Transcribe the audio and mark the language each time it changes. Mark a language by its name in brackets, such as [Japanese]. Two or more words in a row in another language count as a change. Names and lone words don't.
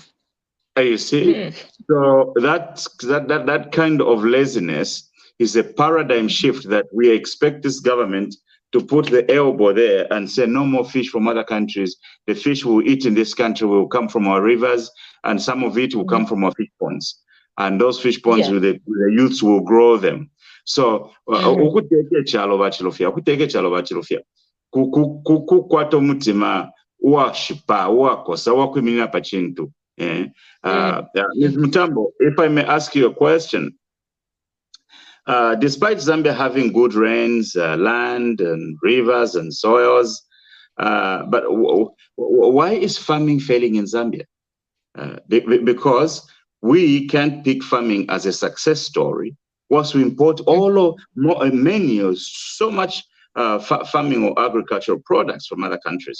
[English] You see, so that kind of laziness is a paradigm shift that we expect this government to put the elbow there and say no more fish from other countries. The fish we eat in this country will come from our rivers, and some of it will come from our fish ponds. And those fish ponds, the youths will grow them. So, [Bemba] kukwata omutima washipa wakosa wakwimirira pa chintu. [English] Ms. Mtambo, if I may ask you a question. Despite Zambia having good rains, land and rivers and soils, but why is farming failing in Zambia? Because we can't pick farming as a success story once we import so much farming or agricultural products from other countries.